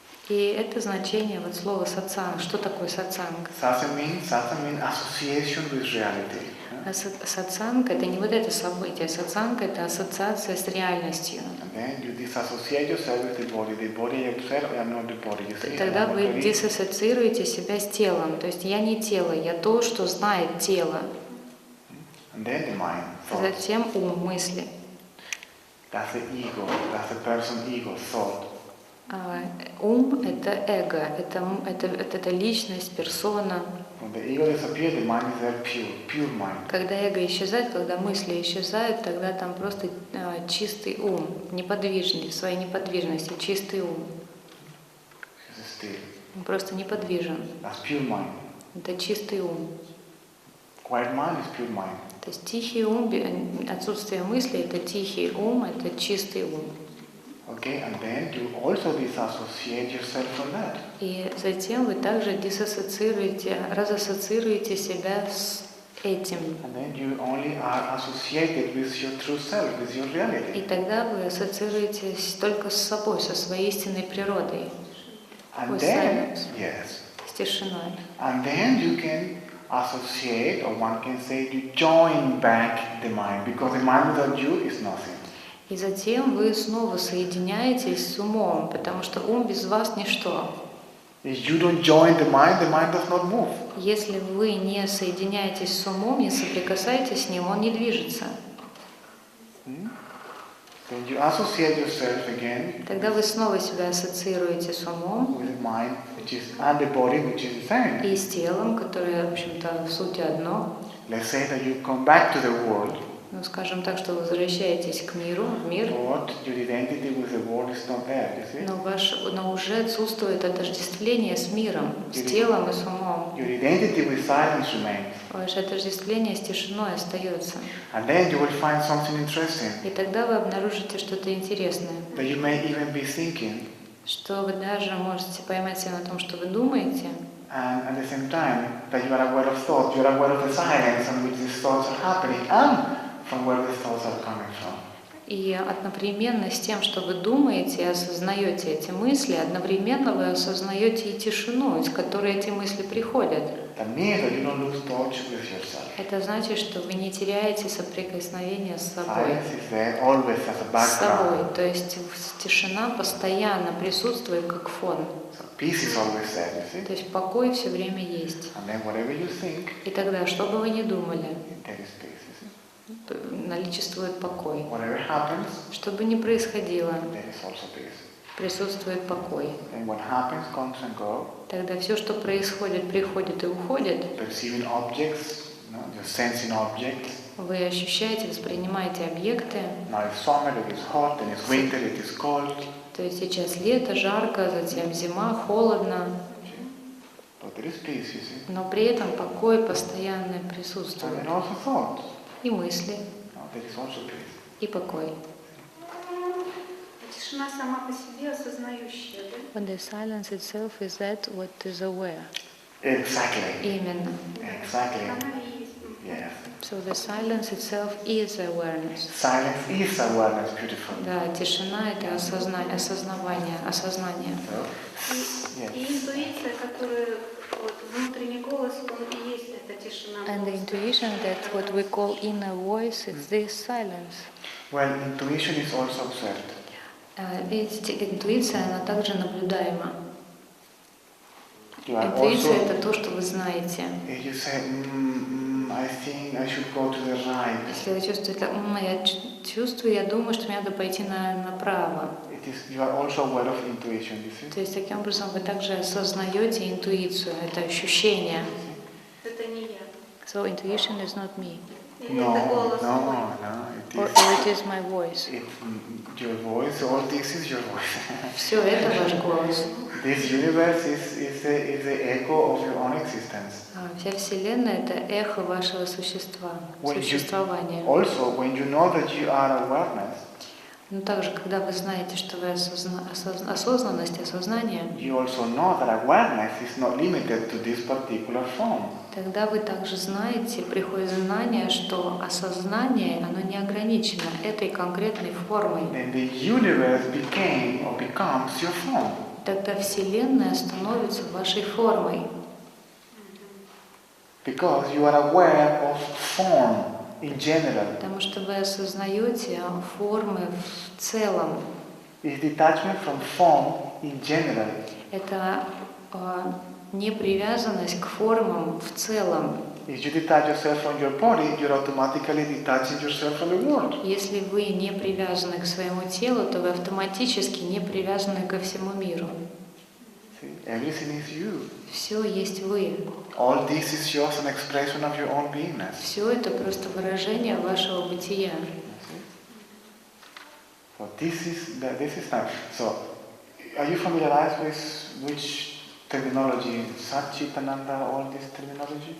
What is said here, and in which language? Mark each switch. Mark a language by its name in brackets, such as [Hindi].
[Russian] И это значение вот слова сатсанг. Что такое сатсанг? [English] Satsang means association with reality. [Russian] Сатсанг — это не вот это событие. Сатсанг — это ассоциация с реальностью. [English] And then you disassociate yourself with the body. The body you observe, I am not the body. You see? [Russian] Тогда вы диссоциируете себя с телом. То есть я не тело, я то, что знает тело. [English] And then the mind, thought. [Russian] Затем ум, мысли. [English] That's the ego. That's the person ego, thought. [Russian] Ум — это эго, это личность, персона. [English] When the ego disappears, the mind is there pure mind. [Russian] Когда эго исчезает, когда мысли исчезают, тогда там просто чистый ум, неподвижный, в своей неподвижности, чистый ум. [English] It's still. [Russian] Он просто неподвижен. [English] That's pure mind. [Russian] Это чистый ум. [English] Quiet mind is pure mind. [Russian] То есть тихий ум, отсутствие мысли — это тихий ум, это чистый ум. [English] Okay, and then you also disassociate yourself from that. [Russian] И затем вы также разассоциируете себя с этим. [English] And then you only are associated with your true self, with your [Russian] И [English] reality. [Russian] тогда вы ассоциируетесь только с собой, со своей истинной природой, [English] And with then, silence, yes, [Russian] с тишиной. [English] and then you can associate, or one can say, you join back the mind, because the mind without you is nothing. [Russian] И затем вы снова соединяетесь с умом, потому что ум без вас ничто. [English] If you don't join the mind does not move. [Russian] Если вы не соединяетесь с умом, не соприкасаетесь с ним, он не движется. [English] Then you associate yourself again [Russian] Тогда вы снова себя ассоциируете с умом [English] with the mind, which is, and the body, which is the same. [Russian] и с телом, которое, в общем-то, в сути одно. [English] Let's say that you come back to the world, [Russian] Ну, скажем так, что вы возвращаетесь к миру, в мир, [English] but your identity with the world is not there, you see? [Russian] но уже отсутствует отождествление с миром, с телом и с умом. [English] Your identity with silence remains. [Russian] Ваше отождествление с тишиной остается. [English] And then you will find something interesting, [Russian] И тогда вы обнаружите что-то интересное, [English] that you may even be thinking, [Russian] что вы даже можете поймать себя на том, что вы думаете, [English] and at the same time that you are aware of thoughts, you are aware of the silence in which these thoughts are happening, and from where these thoughts are coming from. [Russian] и одновременно с тем, что вы думаете и осознаете эти мысли, одновременно вы осознаете и тишину, из которой эти мысли приходят. [English] That means that you don't lose touch with yourself. [Russian] Это значит, что вы не теряете соприкосновение с собой. [English] Silence is there always as a [Russian] С собой. [English] background. [Russian] То есть тишина постоянно присутствует как фон. [English] So peace is always there, you see? [Russian] То есть покой все время есть. [English] And then whatever you think, [Russian] И тогда, что бы вы ни думали, [English] there is peace, you see? [Russian] наличествует покой. [English] Whatever happens, [Russian] Что бы ни происходило, [English] there is also peace. [Russian] присутствует покой. [English] And what happens comes and goes. [Russian] Тогда все, что происходит, приходит и уходит. [English] Perceiving objects, you're sensing objects. [Russian] Вы ощущаете, воспринимаете объекты. [English] Now it's summer, it is hot, then it's winter, it is cold. [Russian] То есть сейчас лето, жарко, затем зима, холодно. [English] But there is peace, you see. [Russian] Но при этом покой постоянно [English] And [Russian] присутствует. [English] then also thought. [Russian] И мысли, [English] Now there is also peace. [Russian] и покой. Тишина сама по себе осознающая, да? [English] When the silence itself is that what is aware. Exactly. [Russian] Именно. [English] Exactly. [Russian] Она и есть. [English] Yes. So the silence itself is awareness. Silence is awareness, beautiful. [Russian] Да, тишина — это осознание. [English] So, [Russian] И [English] yes. [Russian] интуиция, которая вот, внутренний голос, он и есть эта тишина. [English] And the intuition, that what we call inner voice, is this silence. Well, intuition is also observed. [Russian] Ведь интуиция, она также наблюдаема. [English] You are [Russian] Интуиция — [English] also, [Russian] это то, что вы знаете. [English] if you say, I think I should go to the right, [Russian] Если вы чувствуете, я чувствую, я думаю, что мне надо пойти направо. [English] you are also aware of intuition, you see? [Russian] То есть таким образом вы также осознаете интуицию, это ощущение. Это не я. [English] So intuition is not me, [Russian] Или это голос мой. [English] or It it is my voice. is your voice, all this is your voice. [Russian] Все это ваш голос. [English] This universe is the echo of your own existence. [Russian] Вся Вселенная — это эхо вашего существования. [English] Also, when you know that you are awareness, [Russian] Но также, когда вы знаете, что вы осознанность, осознание, [English] you also know that awareness is not limited to this particular form. [Russian] тогда вы также знаете, приходит знание, что осознание, оно не ограничено этой конкретной формой. [English] Then the universe became or becomes your form. [Russian] Тогда Вселенная становится вашей формой. [English] Because you are aware of form in general. [Russian] Потому что вы осознаете формы в целом. [English] It's detachment from form in general. [Russian] Это непривязанность к формам в целом. [English] If you detach yourself from your body, you're automatically detaching yourself from the world. [Russian] Если вы не привязаны к своему телу, то вы автоматически не привязаны ко всему миру. [English] See, everything is you. [Russian] Все есть вы. [English] All this is just an expression of your own beingness. [Russian] Все это просто выражение вашего бытия. [English] So this is nice. So, are you familiarized with which terminology, Satchitananda, all this terminology?